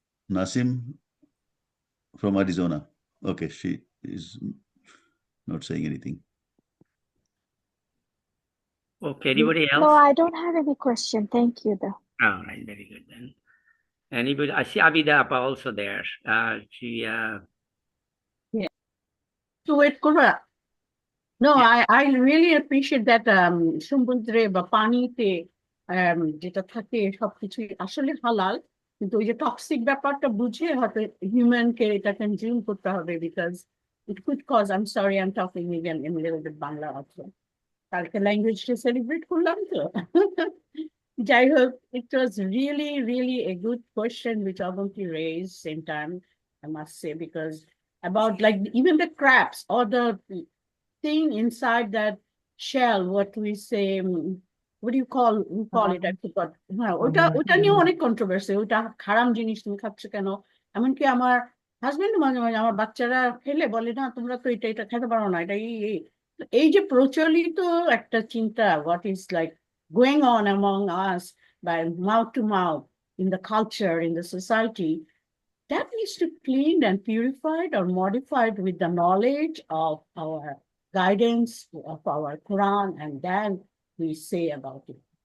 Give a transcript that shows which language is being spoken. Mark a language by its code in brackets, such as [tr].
[en] Nasim from Arizona. Okay, she is not saying anything. Okay, anybody else? No, I don't have any question. Thank you, though. All right, very good then. Anybody? I see Abida Appa also there. She. Yeah. To wait, Kura. No, I really appreciate that [bn] সমুদ্রে বা পানিতে যেটা থাকে সবকিছুই আসলে হালাল, কিন্তু ওই যে টক্সিক ব্যাপারটা বুঝে হয়তো হিউম্যানকে এটা কনজিউম করতে হবে, [en] because it could cause, I am sorry I am talking in little bit Bangla also, [bn] কালকে ল্যাঙ্গুয়েজটা সেলিব্রেট করলাম তো। যাই হোক, [en] it was really a good question which Abanti raised same time, I must say, because about like even the crabs or the thing inside that shell, what we say, what do you call it? I forgot. [bn] ওটা নিয়ে অনেক controversy, ওটা খারাপ জিনিস, তুমি খাচ্ছ কেন? এমনকি আমার হাজবেন্ড মাঝে মাঝে আমার বাচ্চারা খেলে বলে না তোমরা তো এটা খেতে পারো না, এটা এই যে প্রচলিত একটা চিন্তা, [en] what is like going on among us by mouth to mouth in the culture, in the society, that needs to be cleaned and purified or modified with the knowledge of our guidance of our Quran, and then we say about it.